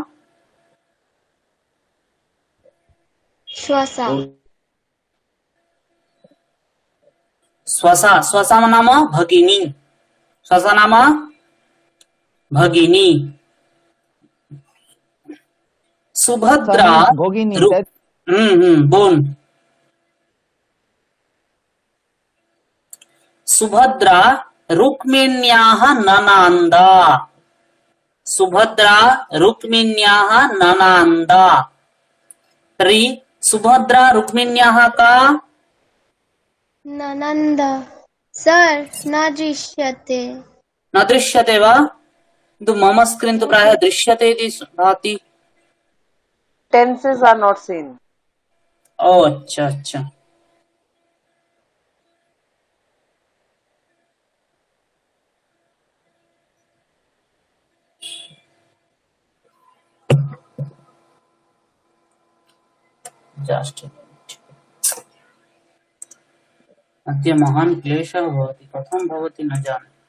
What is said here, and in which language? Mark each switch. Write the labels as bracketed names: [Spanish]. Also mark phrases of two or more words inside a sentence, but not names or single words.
[Sanskrit] श्वासा स्वसा। स्वसा नाम भगिनी, स्वसा नाम भगिनी। सुभद्रा [Bangla] ভগিনী रु- তাই বোন। [Sanskrit] सुभद्रा रुक्मिण्याः ननान्दा, सुभद्रा रुक्मिण्याः ननान्दा। तर्हि सुभद्रा रुक्मिण्याः का, ननन्द सर न दृश्यते न दृश्यते वा? किन्तु मम स्क्रीन् तु प्रायः दृश्यते इति भाति। [English] tenses are not seen [Hindi] ओ अच्छा अच्छा। [Sanskrit] जस्ट अद्य महान् क्लेशः भवति, कथं भवति न जाने।